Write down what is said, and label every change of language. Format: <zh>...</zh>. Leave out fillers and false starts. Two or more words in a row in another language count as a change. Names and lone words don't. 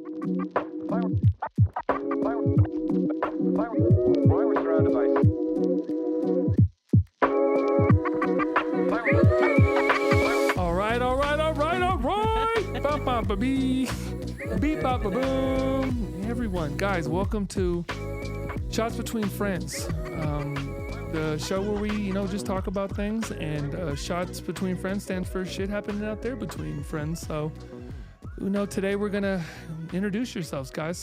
<en>We're surrounded by. All right. Ba-ba-ba-bee. Beep-ba-ba-boom. Hey, everyone, guys, welcome to Shots Between Friends, the show where we, just talk about things, and Shots Between Friends stands for shit happening out there between friends. So, today we're going to introduce yourselves, guys.</en>